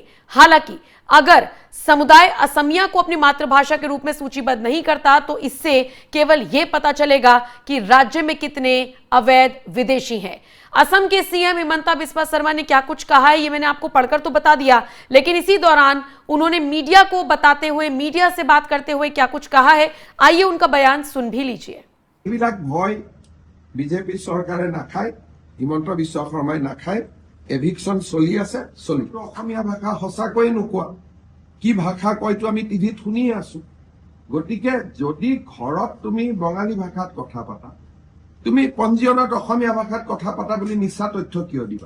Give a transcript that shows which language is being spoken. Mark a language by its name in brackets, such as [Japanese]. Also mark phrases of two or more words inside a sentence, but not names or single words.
[Hindi] हालांकि अगर समुदाय असमिया को अपनी मातृभाषा के रूप में सूचीबद्ध नहीं करता तो इससे केवल यह पता चलेगा कि राज्य में कितने अवैध विदेशी हैं। असम के सीएम हिमंता बिस्वा शर्मा ने क्या कुछ कहा है ये मैंने आपको पढ़कर तो बता दिया, लेकिन इसी दौरान उन्होंने मीडिया को बताते हुए, मीडिया से बात करते हुए क्या कुछ कहा है, आइए उनका बयान सुन भी लीजिए। [Assamese] বিজেপি চৰকাৰে নাখায়, হিমন্ত বিশ্ব শৰ্মাই নাখায়, এভিকশন চলি আছে, চলিব। অসমীয়া ভাষা সঁচাকৈয়ে নোকোৱা, কি ভাষা কয়তো আমি টিভিত শুনি আছো। গতিকে যদি ঘৰত তুমি বঙালী ভাষাত কথা পাতা, তুমি পঞ্জীয়নত অসমীয়া ভাষাত কথা পাতা বুলি মিছা তথ্য কিয় দিবা?